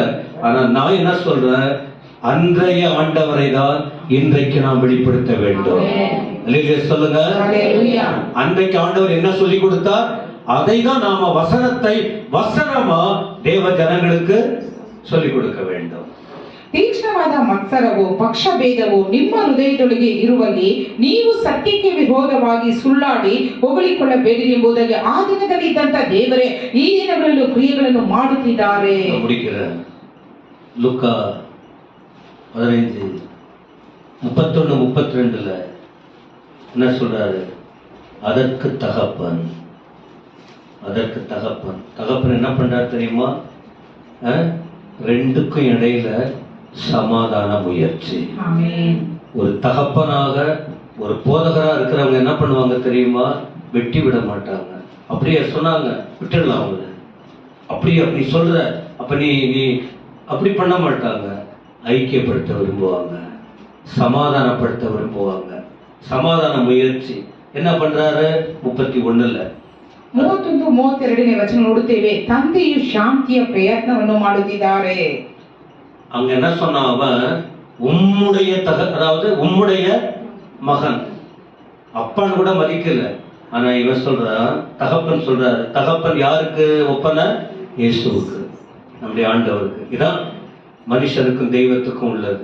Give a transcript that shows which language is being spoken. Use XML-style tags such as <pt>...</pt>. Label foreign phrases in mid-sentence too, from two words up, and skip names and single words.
<ta>ஆனா நான் என்ன சொல்றேன்? அன்றைய ஆண்டவரை தான் இன்றைக்கு நாம் வெளிப்படுத்த வேண்டும். சொல்லுங்க, அன்றைக்கு ஆண்டவர் என்ன சொல்லி கொடுத்தார், அதை தான் நாம வசனமா தேவ ஜனங்களுக்கு சொல்லிக் கொடுக்க வேண்டும்.</ta> <kn>ತೀಕ್ಷ್ಣವಾದ ಮತ್ಸರವು, ಪಕ್ಷಭೇದವು ನಿಮ್ಮ ಹೃದಯದೊಳಗೆ ಇರುವಲ್ಲಿ ನೀವು ಸತ್ಯಕ್ಕೆ ವಿರೋಧವಾಗಿ ಸುಳ್ಳಾಡಿ ಹೊಗಳಿಕೊಳ್ಳಬೇಡಿ ಎಂಬುದಾಗಿ ಆ ದಿನದಲ್ಲಿ ಇದ್ದಂತ ದೇವರೇ ಈ ದಿನಗಳಲ್ಲೂ ಕ್ರಿಯೆಗಳನ್ನು ಮಾಡುತ್ತಿದ್ದಾರೆ.</kn> <ta>ಲೂಕಾ 15:31-32 என்ன சொல்றாரு? அதற்கு தகப்பன் என்ன பண்றாரு தெரியுமா? ரெண்டுக்கும் இடையில சமாதான முயற்சி. ஒரு தகப்பனாக, ஒரு போதகரா இருக்கிறவங்க என்ன பண்ணுவாங்க தெரியுமா? வெட்டி விட மாட்டாங்க. அப்படியே சொன்னாங்க விட்டுடலாம் அவங்க, அப்படியே அப்படி சொல்ற, அப்ப நீ அப்படி பண்ண மாட்டாங்க. ஐக்கியப்படுத்த விரும்புவாங்க, சமாதானப்படுத்த விரும்புவாங்க. சமாதான முயற்சி என்ன பண்றாரு? 31</ta> <kn>32ನೇ ವಚನ ನೋಡುತ್ತೇವೆ. ತಂದೆಯು ಶಾಂತಿಯ ಪ್ರಯತ್ನವನ್ನು ಮಾಡುತ್ತಿದ್ದಾರೆ.</kn> <ta>அங்க என்ன சொன்னா? அவன் உம்முடைய அதாவது உம்முடைய மகன், அப்பான்னு கூட மதிக்கல. ஆனா இவன் சொல்றான், தகப்பன் சொல்றாரு. தகப்பன் யாருக்கு ஒப்பன? இயேசுவுக்கு, நம்முடைய ஆண்டவருக்கு. இதான் மனுஷனுக்கும் தெய்வத்துக்கும் உள்ளது.</ta>